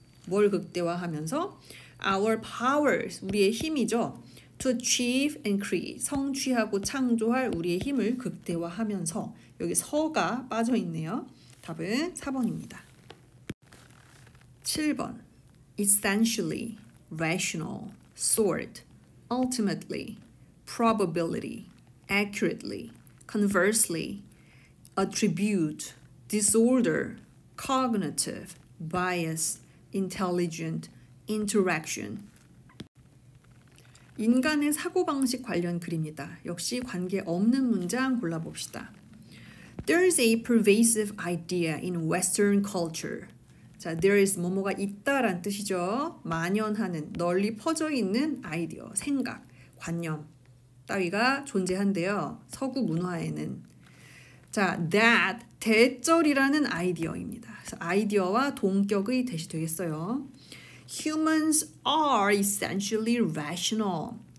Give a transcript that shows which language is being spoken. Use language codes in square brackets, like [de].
[ko] 뭘 극대화하면서? [en] Our powers, [ko] 우리의 힘이죠. [en] To achieve and create, [ko] 성취하고 창조할 우리의 힘을 극대화하면서. 여기 서가 빠져있네요. 답은 4번입니다. 7번. [en] essentially, rational, sort, ultimately, probability, accurately, conversely, attribute, disorder, cognitive, bias, intelligent, interaction. [ko] 인간의 사고방식 관련 글입니다. 역시 관계없는 문장 골라봅시다. [en] There's a pervasive idea in Western culture. [ko] 자, there is 뭐뭐가 있다란 뜻이죠. 만연하는, 널리 퍼져 있는 아이디어, 생각, 관념 따위가 존재한대요. 서구 문화에는. 자, that 대절이라는 아이디어입니다. 그래서 아이디어와 동격의 대시 되겠어요. [en] Humans are essentially rational.